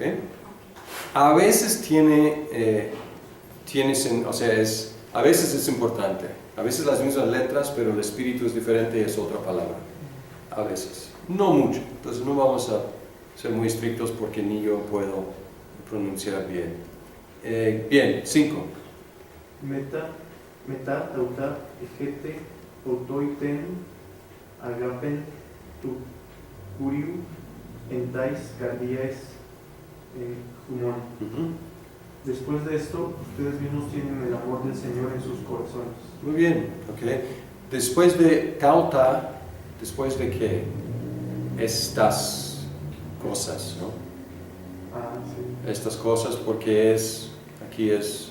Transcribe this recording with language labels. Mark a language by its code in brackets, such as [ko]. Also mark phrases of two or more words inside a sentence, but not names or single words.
[es] A veces a veces es importante, a veces las mismas letras, pero el espíritu es diferente y es otra palabra. A veces, no mucho, entonces no vamos a ser muy estrictos porque ni yo puedo pronunciar bien. Bien, 5. Meta, [el] ταῦτα ἔχετε αὐτοὶ τὴν ἀγάπην τοῦ κυρίου ἐν ταῖς καρδίαις ὑμῶν. [es] Después de esto, ustedes mismos tienen el amor del Señor en sus corazones. Muy bien, ok. Después de tauta, ¿después de qué? Estas cosas, ¿no? Sí. Estas cosas porque aquí es